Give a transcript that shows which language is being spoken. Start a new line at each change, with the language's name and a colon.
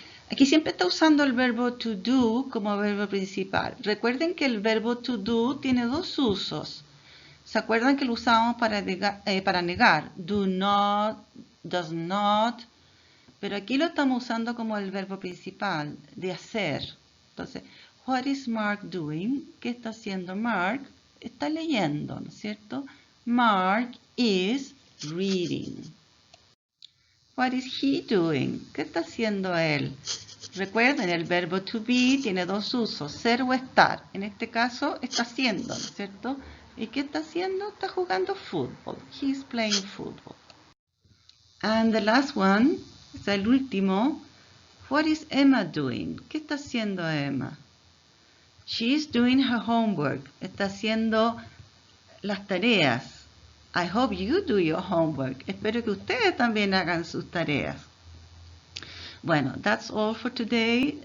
Spanish: Aquí siempre está usando el verbo to do como verbo principal. Recuerden que el verbo to do tiene dos usos. ¿Se acuerdan que lo usábamos para negar? Do not, does not. Pero aquí lo estamos usando como el verbo principal, de hacer.
English: Entonces, what is Mark doing?
Spanish: ¿Qué está haciendo Mark? Está leyendo, ¿no es cierto? Mark is reading. What is he doing? ¿Qué está haciendo él? Recuerden, el verbo to be tiene dos usos, ser o estar. En este caso, está haciendo, ¿no es cierto? ¿Y qué está haciendo? Está jugando fútbol. He's playing football. And the last one, es el último. What is Emma doing? ¿Qué está haciendo Emma?
English: She's doing her homework.
Spanish: Está haciendo las tareas.
English: I hope you do your homework.
Spanish: Espero que ustedes también hagan sus tareas.
English: Bueno, that's all for today.